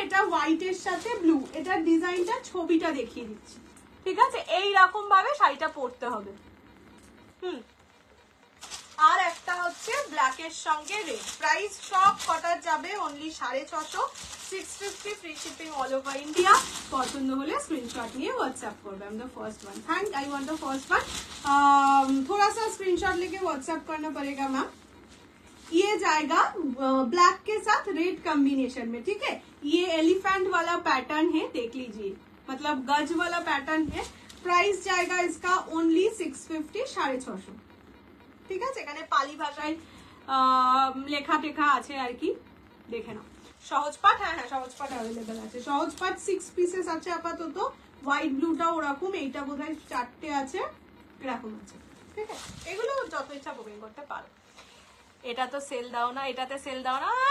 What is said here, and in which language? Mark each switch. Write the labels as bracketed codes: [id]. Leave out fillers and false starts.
[bn] এটা হোয়াইট এর সাথে ব্লু, এটার ডিজাইনটা ছবিটা দেখিয়ে দিচ্ছি, ঠিক আছে? এইরকম ভাবে শাড়িটা পরতে হবে। আর একটা হচ্ছে ব্ল্যাক এর সঙ্গে রেড, প্রাইস সব কটার যাবে only 650, 650 free shipping all over India. পছন্দ হলে স্ক্রিনশট নিয়ে व्हाट्सएप করবে। [en] I am the first one, thank I want the first one. [hi] थोड़ा सा स्क्रीनशॉट लेके व्हाट्सएप करना पड़ेगा मैम। ये जाएगा ब्लैक के साथ रेड कॉम्बिनेशन में, ठीक है? ये एलिफेंट वाला पैटर्न है, देख लीजिए, मतलब गज वाला पैटर्न है। प्राइस जाएगा इसका ओनली 650, 650, [bn] ঠিক আছে? এখানে পালি ভাষায় লেখা টেখা আছে আর কি, দেখে নাও। সহজ পাট, হ্যাঁ হ্যাঁ সহজ পাট অ্যাভেলেবেল আছে। সহজ পাট 6 পিসেস আছে আপাতত, হোয়াইট ব্লুটা ওরকম, এইটা বোধহয় 4টে আছে, এরকম আছে, ঠিক আছে? এগুলো যত ইচ্ছা বুকিং করতে পারো। এটা তো সেল দাও না, এটাতে সেল দাও না।